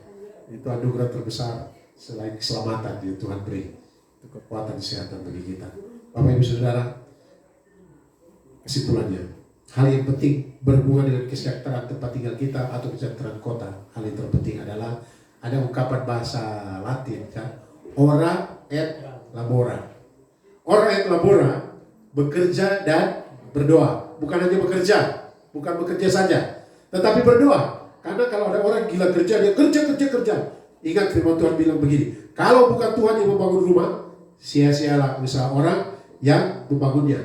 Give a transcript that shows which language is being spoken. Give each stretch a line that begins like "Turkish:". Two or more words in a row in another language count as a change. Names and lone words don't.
Indonesian: Itu anugerah terbesar selain keselamatan yang Tuhan beri, itu kekuatan kesehatan bagi kita. Bapak Ibu Saudara, kesimpulannya, hal yang penting berhubungan dengan kesejahteraan tempat tinggal kita atau kesejahteraan kota, hal yang terpenting adalah ada ungkapan bahasa Latin kan,
Latin: ora et labora. Ora et labora,
Indonesian: bekerja dan berdoa. Bukan hanya bekerja, bukan bekerja saja, tetapi berdoa. Karena kalau ada orang gila kerja, dia kerja. Ingat firman Tuhan bilang begini, kalau bukan Tuhan yang membangun rumah, sia-sialah usaha orang yang membangunnya.